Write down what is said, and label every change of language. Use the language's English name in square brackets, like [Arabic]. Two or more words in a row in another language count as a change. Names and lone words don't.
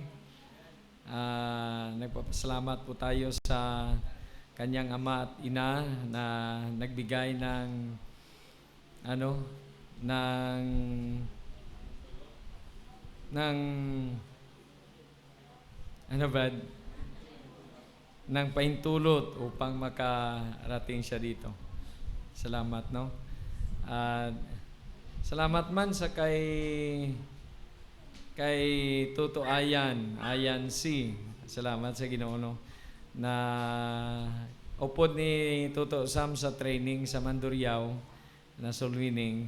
[Filipino] Nagpapasalamat po tayo sa kanyang ama at ina na nagbigay ng ng pahintulot upang makarating siya dito. Salamat, no? [Hiligaynon] Salamat man sa kay Tuto Ayan C. Salamat sa Ginoo, no? Na upod ni Tuto Sam sa training sa Mandurriao na sulwining.